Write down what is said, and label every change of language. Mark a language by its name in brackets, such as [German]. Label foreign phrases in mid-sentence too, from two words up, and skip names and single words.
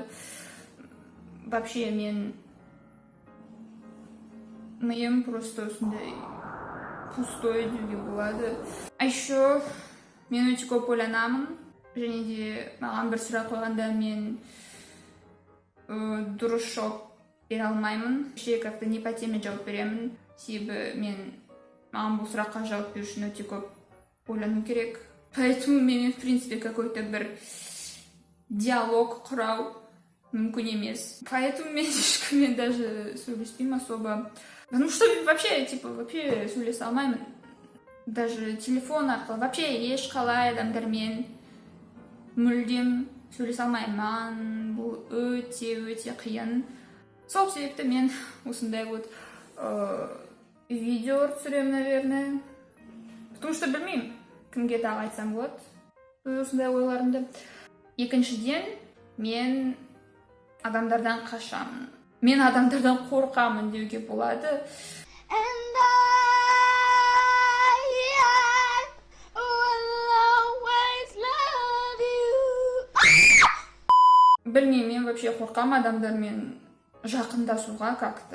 [Kazakh] Вообще мен миым просто осындай пустой деуге болады. [Russian] А еще [Kazakh] мен өте көп ойланамын, және де маған бір сұрақ қойғанда мен дұрыс жауап бере алмаймын. [Russian] Как-то не по теме [Kazakh] жауап беремін. Себебі маған бұл сұраққа жауап беру үшін өте көп ойлану керек. Поэтому мен, [Russian] в принципе, какой-то [Kazakh] бір диалог құрау мүмкін емес. Поэтому мен ешкіммен даже сөйлеспеймін особо. [Russian] Потому что вообще [Kazakh] сөйлесе алмаймын. Даже телефон арқылы вообще ешқалай адамдармен мүлдем сөйлесе алмаймын. Маған бұл өте қиын. Сол себепті мен осындай вот видео түсіремін, наверное. [Russian] Потому что [Kazakh] білмеймін, кімге тағы айтсам болады осындай ойларымды. Екіншіден, мен адамдардан қашамын. Мен адамдардан қорқамын деуге болады. Білмеймін, мен вообще қорқамын адамдармен жақындасуға как-то.